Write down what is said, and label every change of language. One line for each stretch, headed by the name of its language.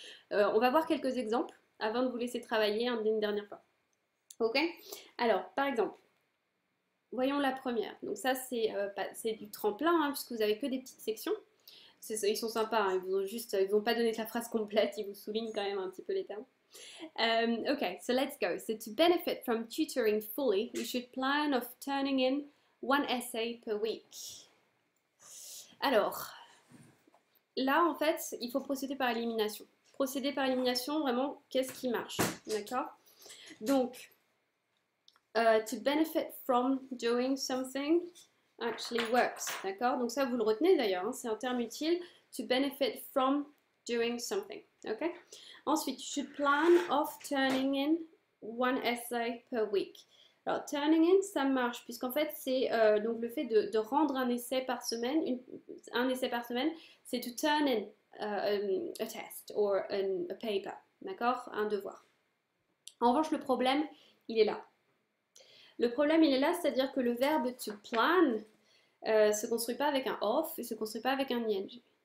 French: On va voir quelques exemples avant de vous laisser travailler une dernière fois. Ok. Alors par exemple, voyons la première. Donc ça c'est du tremplin hein, puisque vous avez que des petites sections. Ils sont sympas, hein, ils vous ont pas donné la phrase complète, ils vous soulignent quand même un petit peu les termes.
English: Okay, so let's go. So to benefit from tutoring fully, you should plan of turning in one essay per week.
French: Alors, là, en fait, il faut procéder par élimination. Procéder par élimination, vraiment, qu'est-ce qui marche? D'accord?
English: Donc, to benefit from doing something actually works.
French: D'accord? Donc ça, vous le retenez d'ailleurs, hein, c'est un terme utile.
English: To benefit from doing something. Ok? Ensuite, you should plan of turning in one essay per week.
French: Alors, turning in, ça marche, puisqu'en fait, c'est donc le fait de rendre un essai par semaine, un essai par semaine, c'est
English: to turn in a test or a paper,
French: d'accord? Un devoir. En revanche, le problème, il est là. Le problème, il est là, c'est-à-dire que le verbe to plan se construit pas avec un of et se construit pas avec un ing.